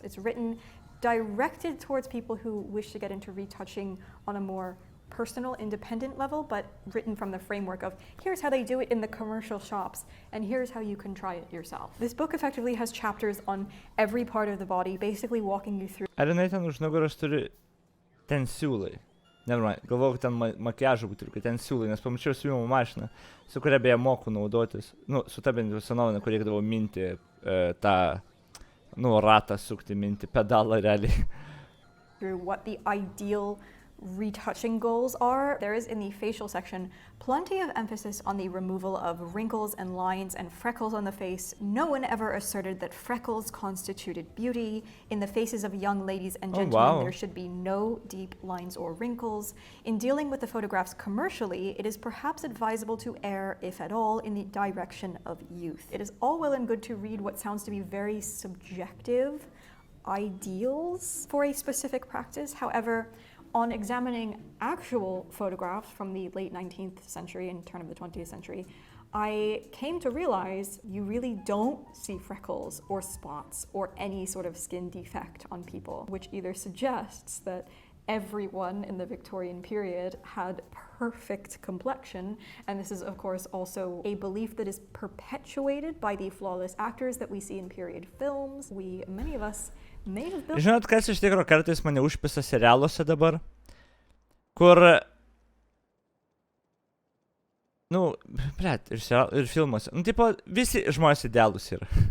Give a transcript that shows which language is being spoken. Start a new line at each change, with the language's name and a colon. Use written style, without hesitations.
English: It's written directed towards people who wish to get into retouching on a more personal, independent level, but written from the framework of here's how they do it in the commercial shops, and here's how you can try it yourself. This book effectively has chapters on every part of the body, basically walking you through.
Lithuanian: Ar jinai ten už nugaros turi ten siūlai? Nevermind, galvoju, kad ten makiažų būtų, kad ten siūlai, nes pamačiau siūlimo mašiną, su kuria beje moku naudotis. Nu, su ta bent jau senovinė, kur reikdavo minti tą, nu, ratą sukti, minti pedalą realiai.
English: Through what the ideal retouching goals are. There is in the facial section plenty of emphasis on the removal of wrinkles and lines and freckles on the face. No one ever asserted that freckles constituted beauty. In the faces of young ladies and gentlemen, there should be no deep lines or wrinkles. In dealing with the photographs commercially, it is perhaps advisable to err, if at all, in the direction of youth. It is all well and good to read what sounds to be very subjective ideals for a specific practice. However, on examining actual photographs from the late 19th century and turn of the 20th century, I came to realize you really don't see freckles or spots or any sort of skin defect on people, which either suggests that everyone in the Victorian period had perfect complexion, and this is of course also a belief that is perpetuated by the flawless actors that we see in period films. Many of us may have built.
Lithuanian: Žinot, kas iš tikro kartais mane užpisa serialuose dabar, kur, nu, blet, ir filmuose, nu, tipo, visi žmonės idealūs yra.